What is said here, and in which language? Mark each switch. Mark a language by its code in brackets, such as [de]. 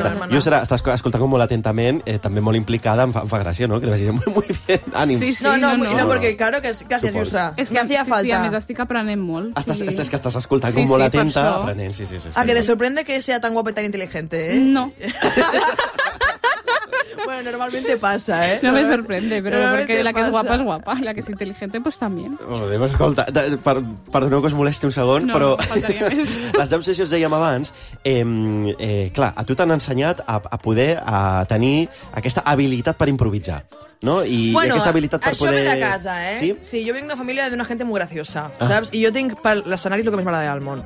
[ca] Llustra, està escoltant molt atentament, també molt implicada, em fa gràcia, no?, que li vagi dient [es] muy bien, [ca] ánims. [es] No, porque claro que gracias, Yusra. Es que hacía falta. [ca] Sí, a més estic aprenent molt. Estàs que estàs escoltant com molt atenta. Aprenent, sí. [es] A que te sorprende que sea tan guapa y tan inteligente, ¿eh? No. Bueno, normalmente pasa, ¿eh? No me sorprende, pero porque la que es guapa es guapa. La que es inteligente, pues también. [ca] Bueno, Déu, escolta, perdoneu que us molesti un segon, però les jam sessions dèiem abans, clar, a tu t'han ensenyat a poder tenir aquesta habilitat per improvisar. no? I, bueno, i aquesta habilitat per això poder... ve de casa, eh? Sí, sí, jo vinc de família d'una gent molt graciosa, ah, saps? I jo tinc per l'escenari el que més m'agrada del món.